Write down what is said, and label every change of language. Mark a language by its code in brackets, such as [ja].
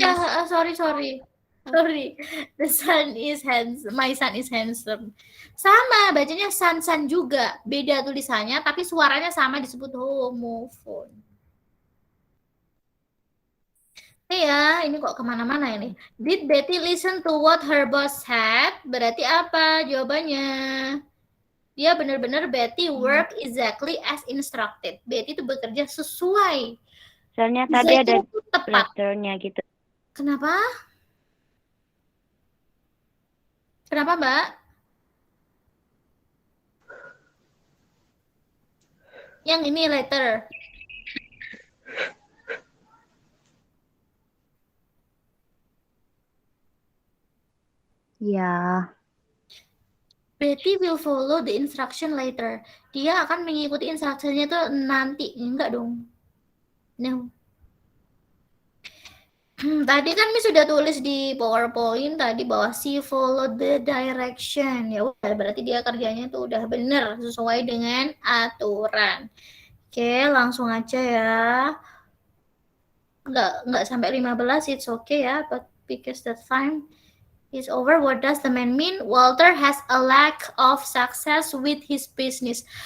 [en] ya, sorry. The sun is handsome. My son is handsome. [id] Sama, bacanya sun juga. Beda tulisannya, tapi suaranya sama, disebut homophone. Ya, ini kok kemana-mana ini. [en] Did Betty listen to what her boss said? [id] Berarti apa jawabannya? Dia benar-benar [en] Betty work exactly as instructed. [id] Betty itu bekerja sesuai. Soalnya tadi ada Itu tepat. letternya gitu. Kenapa? Kenapa, Mbak? Yang ini letter. Ya. [en] Betty will follow the instruction later. [id] Dia akan mengikuti instruksinya itu nanti. Enggak dong. No. Tadi kan Miss sudah tulis di PowerPoint tadi bahwa [en] she follow the direction. [id] Ya udah, berarti dia kerjanya tuh udah benar sesuai dengan aturan. Oke, langsung aja ya. Enggak sampai 15, [en] it's okay ya, but because the time is over. What does the man mean? Walter has a lack of success with his business.